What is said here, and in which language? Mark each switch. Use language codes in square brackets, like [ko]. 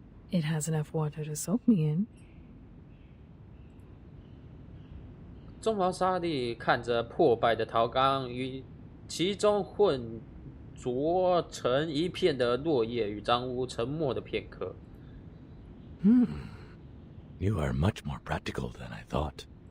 [en] It has enough water to soak me in. [zh] 棕毛沙利看着破败的陶缸与其中混浊成一片的落叶与脏污，沉默了片刻。 [en] You are much more practical than I thought.